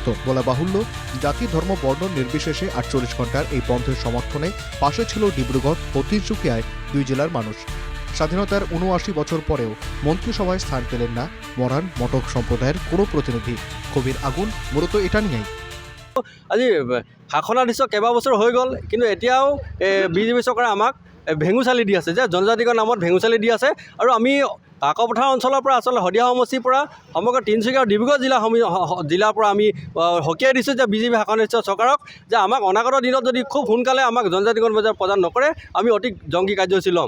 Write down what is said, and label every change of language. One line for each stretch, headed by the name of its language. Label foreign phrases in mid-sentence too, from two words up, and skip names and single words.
Bangla: বলা বাহুল্য, জাতি ধর্ম বর্ণ নির্বিশেষে 48 ঘণ্টার এই বন্ধের সমর্থনে পাশে ছিল ডিব্রুগড় ও তিনচুকিয়ায় দুই জেলার মানুষ। স্বাধীনতার 79 বছর পরেও মন্ত্রিসভায় স্থান পেলেন না মরান মটক সম্প্রদায়ের কোনো প্রতিনিধি। ক্ষোভের আগুন মূলত এটা নিয়েই।
Assamese: আজি শাসনাধীশ কেইবাবছৰ হৈ গ'ল, কিন্তু এতিয়াও বিজেপি চৰকাৰে আমাক ভেঙুচালি দি আছে, যে জনজাতিকৰ নামত ভেঙুচালি দি আছে। আৰু আমি কাকপথাৰ অঞ্চলৰ পৰা আচলতে শদিয়া সমষ্টিৰ পৰা সমগ্ৰ তিনিচুকীয়া আৰু ডিব্ৰুগড় জিলাৰ পৰা আমি সকীয়াই দিছোঁ যে বিজেপি শাসনাধীশ চৰকাৰক, যে আমাক অনাগত দিনত যদি খুব সোনকালে আমাক জনজাতিকৰণ বজাৰ প্ৰদান নকৰে আমি অতি জংগী কাৰ্যসূচী ল'ম।